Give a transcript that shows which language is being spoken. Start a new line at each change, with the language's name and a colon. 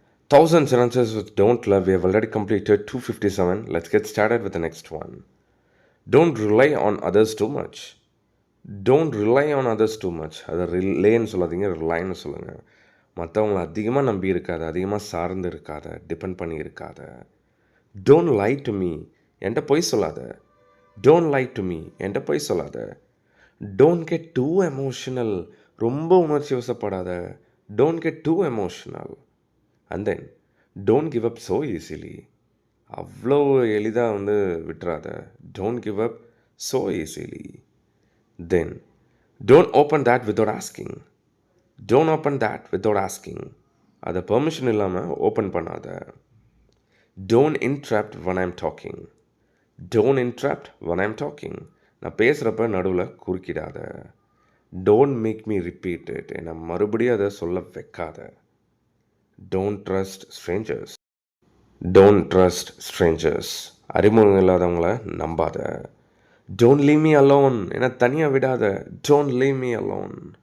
English: 1000 sentences with don't love. We have already completed 257. Let's get started with the next one. Don't rely on others too much. Don't rely on others too much.
Tamil: அதை ரிலேன்னு சொல்லாதீங்க, ரிலைன்னு சொல்லுங்கள். மற்றவங்களை அதிகமாக நம்பி இருக்காத, அதிகமாக சார்ந்து இருக்காத, டிபெண்ட் பண்ணி இருக்காத.
English: don't lie to me,
Tamil: என்கிட்ட பொய் சொல்லாத.
English: Don't lie to me, என்கிட்ட பொய் சொல்லாத. Don't get too emotional,
Tamil: ரொம்ப உணர்ச்சி வசப்படாத.
English: Don't get too emotional. And then, don't give up so easily.
Tamil: அவ்வளோ எளிதாக விட்டுறாத.
English: Don't give up so easily. Then, don't open that without asking. Don't open that without asking.
Tamil: அதை permission இல்லாமல் open பண்ணாத.
English: Don't interrupt when I'm talking. Don't interrupt when I'm talking.
Tamil: நான் பேசுகிறப்ப நடுவில் குறுக்கிடாத.
English: don't make me repeat it,
Tamil: என்னை மறுபடியும் அதை சொல்ல வைக்காத.
English: Don't trust strangers. Don't trust strangers,
Tamil: அறிமுகம் இல்லாதவங்கள நம்பாத.
English: don't leave me alone,
Tamil: என்னை தனியாக விடாத.
English: Don't leave me alone.